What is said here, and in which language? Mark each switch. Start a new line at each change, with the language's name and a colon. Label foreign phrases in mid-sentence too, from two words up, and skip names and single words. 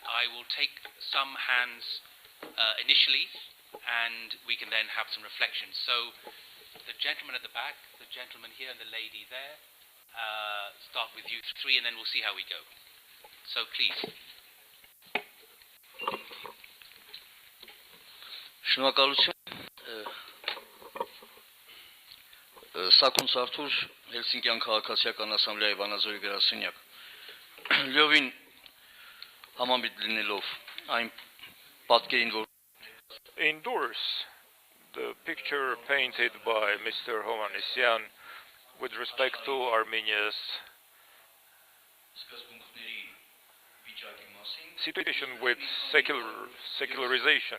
English: I will take some hands initially, and we can then have some reflections. So the gentleman at the back, the gentleman here, and the lady there. Start with you three, and then we'll see how we go. So please.
Armenian: Շնորհակալություն։ Սակուն Սարթուր Հելսինկյան քաղաքացիական ասամբլեայի վանաձորի գրասենյակ լիովին համամիտ լինելով այն պատկերին որ
English: endorse the picture painted by Mr. Hovhannisyan with respect to Armenia's situation with secularization.